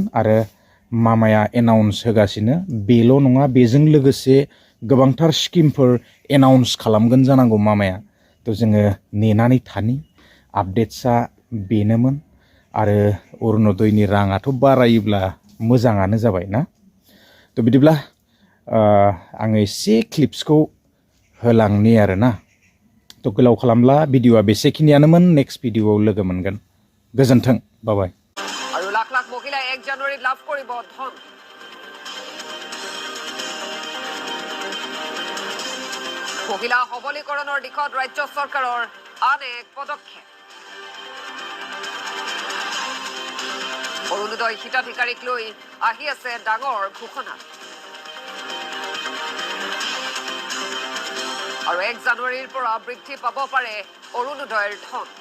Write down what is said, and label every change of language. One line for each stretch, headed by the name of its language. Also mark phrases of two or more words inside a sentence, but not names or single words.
Bodo: आरो मामाया एनाउन्स होगासिनो बेल' नङा बेजों लोगोसे गोबांथार स्किमफोर एनाउन्स खालामगोन जानांगौ मामाया थ' जोङो नेनानै थानि आपडेट्सआ बेनोमोन आरो अरुण'दयनि राङाथ' बारायोब्ला मोजाङानो जाबाय ना थ' बिदिब्ला आङो एसे क्लिप्सखौ होलांनि आरोना थ' गोलाव खालामला भिडिअ'आ बेसेखिनियानोमोन नेक्स्ट भिडिअ'आव लोगो मोनगोन गोजोन्थों बाबाय
Assamese: আৰু লাখ লাখ মহিলাই 1 জানুৱাৰীত লাভ কৰিব ধন মহিলা সবলীকৰণৰ দিশত ৰাজ্য চৰকাৰৰ আন এক পদক্ষেপ অৰুণোদয় হিতাধিকাৰীক লৈ আহি আছে ডাঙৰ ঘোষণা আৰু 1 জানুৱাৰীৰ পৰা বৃদ্ধি পাব পাৰে অৰুণোদয়ৰ ধন